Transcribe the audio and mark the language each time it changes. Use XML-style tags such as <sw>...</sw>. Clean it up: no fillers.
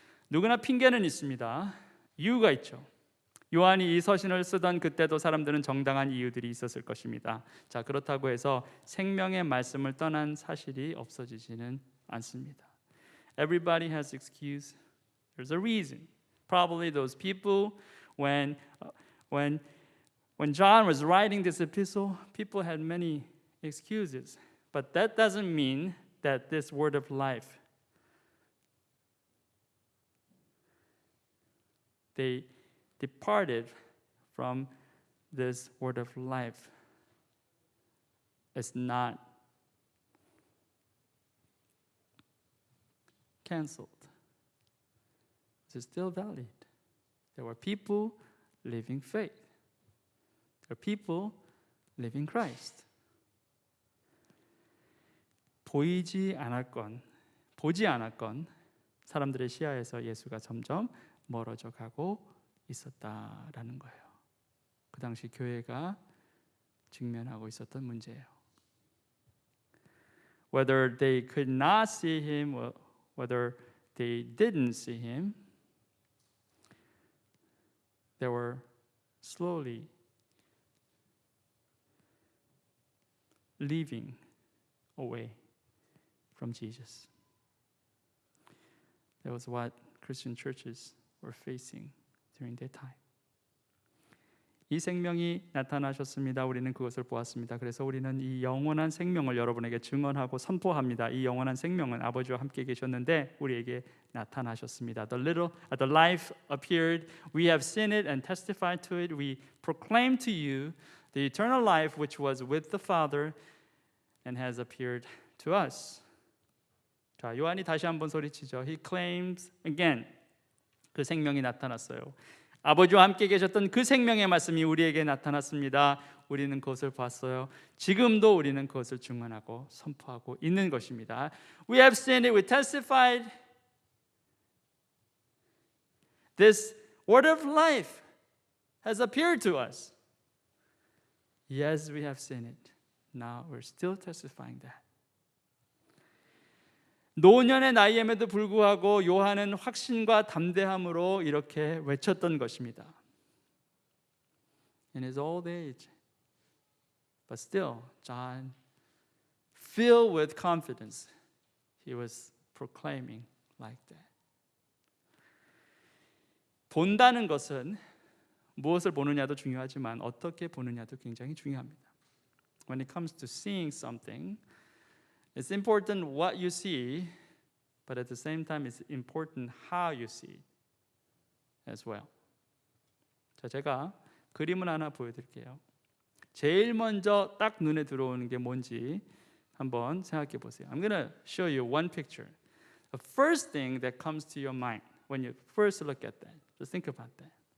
<ko>누구나 핑계는 있습니다. 이유가 있죠. 요한이 이 서신을 쓰던 그때도 사람들은 정당한 이유들이 있었을 것입니다. 자, 그렇다고 해서 생명의 말씀을 떠난 사실이 없어지지는 않습니다.</ko> <en>Everybody has excuse. There's a reason. Probably those people when John was writing this epistle, people had many excuses. But that doesn't mean that this word of life they departed from this word of life. It's not canceled. It's still valid. There were people living faith. There are people living Christ.</en> <ko>보이지 않았건 보지 않았건 사람들의 시야에서 예수가 점점 멀어져 가고 있었다라는 거예요. 그 당시 교회가 직면하고 있었던 문제예요.</ko> <en>Whether they could not see him or whether they didn't see him, they were slowly leaving away from Jesus. That was what Christian churches were facing during that time.</en> <ko>이 생명이 나타나셨습니다. 우리는 그것을 보았습니다. 그래서 우리는 이 영원한 생명을 여러분에게 증언하고 선포합니다. 이 영원한 생명은 아버지와 함께 계셨는데 우리에게 나타나셨습니다.</ko> <en>The life appeared. We have seen it and testified to it. We proclaim to you the eternal life which was with the Father and has appeared to us.</en> <ko>자, 요한이 다시 한번 소리치죠.</ko> <en>He claims again.</en> <ko>그 생명이 나타났어요. 아버지와 함께 계셨던 그 생명의 말씀이 우리에게 나타났습니다. 우리는 그것을 봤어요. 지금도 우리는 그것을 증언하고 선포하고 있는 것입니다.</ko> <en>We have seen it, we testified. This word of life has appeared to us. Yes, we have seen it. Now we're still testifying that.</en> <ko>노년의 나이임에도 불구하고 요한은 확신과 담대함으로 이렇게 외쳤던 것입니다.</ko> <en>in his old age. But still, John, filled with confidence, he was proclaiming like that.</en> <ko>본다는 것은 무엇을 보느냐도 중요하지만 어떻게 보느냐도 굉장히 중요합니다.</ko> <en>When it comes to seeing something, it's important what you see, but at the same time it's important how you see it as well.</en> <ko>자, 제가 그림을 하나 보여드릴게요. 제일 먼저 딱 눈에 들어오는 게 뭔지 한번 생각해 보세요.</ko> <en>I'm gonna show you one picture. The first thing that comes to your mind when you first look at that, just think about that.</en>